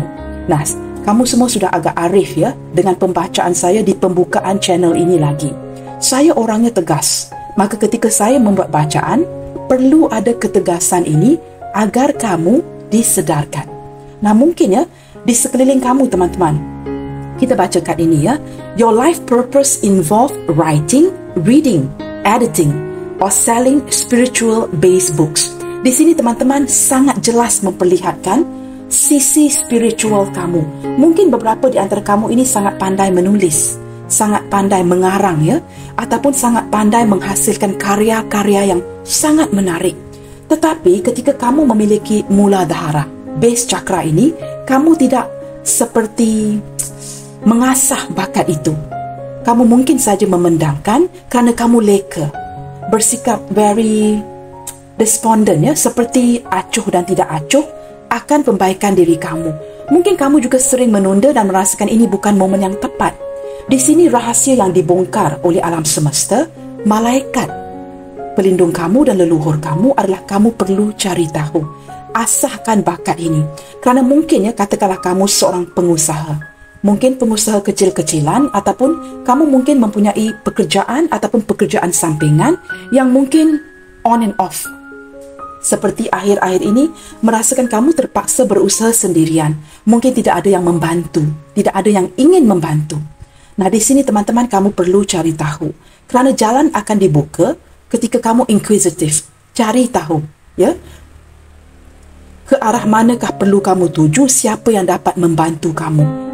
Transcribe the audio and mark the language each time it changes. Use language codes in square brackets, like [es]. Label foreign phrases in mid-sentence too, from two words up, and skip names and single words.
[ms] Nah, kamu semua sudah agak arif dengan pembacaan saya di pembukaan channel ini lagi. Saya orangnya tegas. Maka ketika saya membuat bacaan, perlu ada ketegasan ini agar kamu disedarkan. Nah, mungkin di sekeliling kamu, teman-teman, kita baca kat ini [en] your life purpose involve writing, reading, editing, or selling spiritual based books. [ms] Di sini teman-teman sangat jelas memperlihatkan sisi spiritual kamu. Mungkin beberapa di antara kamu ini sangat pandai menulis, sangat pandai mengarang ataupun sangat pandai menghasilkan karya-karya yang sangat menarik. Tetapi ketika kamu memiliki Muladhara, [en] base chakra [ms] ini, kamu tidak seperti mengasah bakat itu. Kamu mungkin saja memandangkan kerana kamu leka, bersikap [en] very despondent, [ms] ya, seperti acuh dan tidak acuh akan perbaikan diri kamu. Mungkin kamu juga sering menunda dan merasakan ini bukan momen yang tepat. Di sini rahasia yang dibongkar oleh alam semesta, malaikat pelindung kamu dan leluhur kamu adalah kamu perlu cari tahu, asahkan bakat ini. Kerana mungkin, ya, katakanlah kamu seorang pengusaha, mungkin pengusaha kecil-kecilan, ataupun kamu mungkin mempunyai pekerjaan ataupun pekerjaan sampingan yang mungkin [en] on and off. [ms] Seperti akhir-akhir ini, merasakan kamu terpaksa berusaha sendirian. Mungkin tidak ada yang membantu, tidak ada yang ingin membantu. Nah, di sini teman-teman, kamu perlu cari tahu. Kerana jalan akan dibuka ketika kamu inquisitive, cari tahu, ya, ke arah manakah perlu kamu tuju, siapa yang dapat membantu kamu.